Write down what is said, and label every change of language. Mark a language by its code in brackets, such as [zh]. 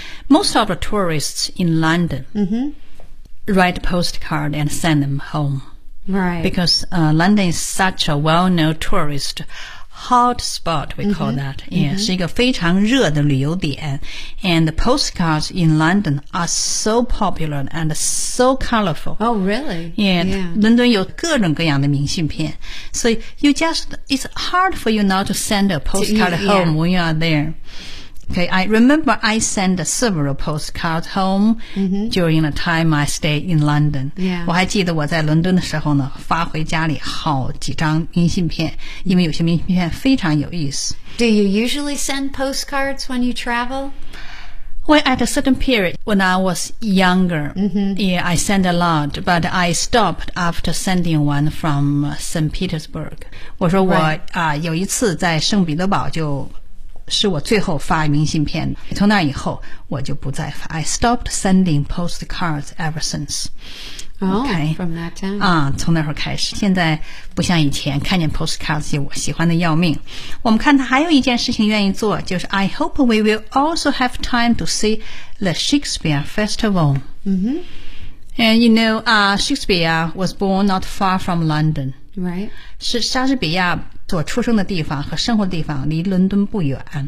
[en] Most of the tourists in London write a postcard and send them home. Right. Because London is such a well-known tourist hot spot, we call that. [zh] Yeah, 是一个非常热的旅游点。 [en] And the postcards in London are so popular and so colorful. Oh, really? Yeah. [zh] 伦敦有各种各样的明信片。 [en] So you just, it's hard for you not to send a postcard home when you are there. Okay, I remember I sent several postcards home during the time I stayed in London. Yeah. [zh] 我还记得我在伦敦的时候呢，发回家里好几张明信片，因为有些明信片非常有意思。 [en] Do you usually send postcards when you travel? Well, at a certain period, when I was younger, yeah, I sent a lot, but I stopped after sending one from St. Petersburg. [zh] 我说我、有一次在圣彼得堡就是我最后发明信片，从那以后我就不再发。 [en] I stopped sending postcards ever since. Okay, from that time. [zh] 从那时候开始，现在不像以前看见 postcards 就我喜欢的要命。我们看他还有一件事情愿意做，就是 [en] I hope we will also have time to see the Shakespeare Festival. And you know, Shakespeare was born not far from London. Right. [zh] 是莎士比亚所出生的地方和生活的地方离伦敦不远。